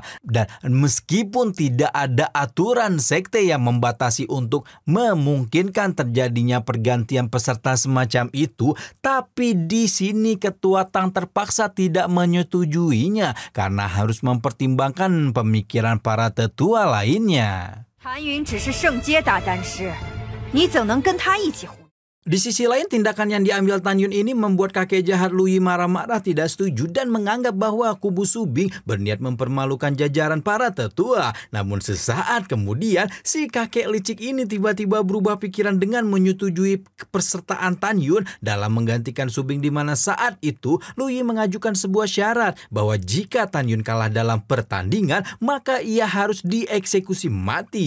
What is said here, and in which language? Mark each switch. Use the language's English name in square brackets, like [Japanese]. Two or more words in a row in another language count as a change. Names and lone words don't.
[Indonesian] Dan meskipun tidak ada aturan sekte yang membatasi untuk memungkinkan terjadinya pergantian peserta semacam itu, tapi di sini Ketua Tang terpaksa tidak menyetujuinya karena harus mempertimbangkan pemikiran para tetua lainnya. [Chinese] 谭云只是圣阶大丹师，你怎能跟他一起混？ [Indonesian] Di sisi lain, tindakan yang diambil Tan Yun ini membuat kakek jahat Lu Yi marah-marah tidak setuju dan menganggap bahwa kubu Su Bing berniat mempermalukan jajaran para tetua. Namun sesaat kemudian, si kakek licik ini tiba-tiba berubah pikiran dengan menyetujui kepesertaan Tan Yun dalam menggantikan Su Bing, di mana saat itu Lu Yi mengajukan sebuah syarat bahwa jika Tan Yun kalah dalam pertandingan, maka ia harus dieksekusi mati.